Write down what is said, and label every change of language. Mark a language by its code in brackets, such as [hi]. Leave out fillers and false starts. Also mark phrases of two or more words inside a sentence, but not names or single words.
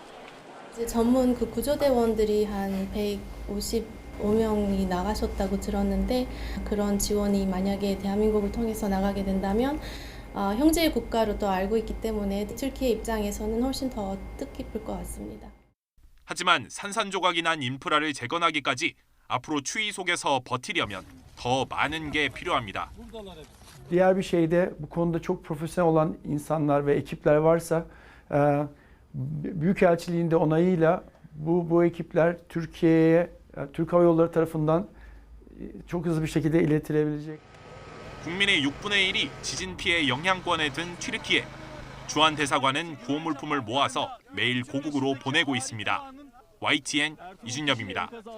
[ko] 이제 전문 그 구조대원들이 한 155명이 나가셨다고 들었는데 그런 지원이 만약에 대한민국을 통해서 나가게 된다면 형제의 국가로 또 알고 있기 때문에 튀르키예 입장에서는 훨씬 더 뜻깊을 것 같습니다. 하지만 산산조각이 난 인프라를 재건하기까지 앞으로 추위 속에서 버티려면 더 많은 게 필요합니다. [tr] Diğer bir şeyde bu konuda çok profesyonel olan insanlar ve ekipler varsa Büyükelçiliğin de onayıyla bu ekipler Türkiye'ye Türk Hava Yolları tarafından çok hızlı bir şekilde iletilebilecek. [ko] 국민의 6분의 1이 지진 피해 영향권에 든 튀르키예. 주한 대사관은 구호물품을 모아서 매일 고국으로 보내고 있습니다. YTN 이준엽입니다.